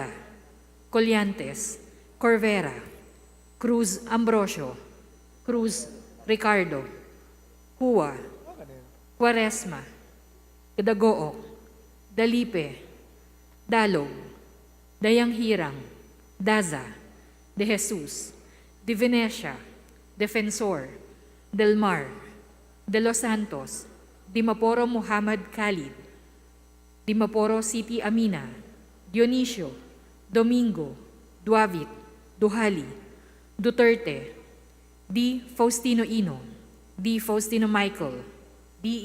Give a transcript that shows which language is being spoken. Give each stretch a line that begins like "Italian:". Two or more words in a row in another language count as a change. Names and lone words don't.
English: Colliantes, Corvera, Cruz Ambrosio, Cruz Ricardo, Hua, Quaresma, Dagook, Dalipe, Dalog, Dayang Hirang, Daza, De Jesus, De Venecia, Defensor, Del Mar, De Los Santos, Dimaporo Muhammad Khalid, Dimaporo City Amina, Dionisio, Domingo, Duavit, Duhali, Duterte, D. Faustino Ino, D. Faustino Michael, D.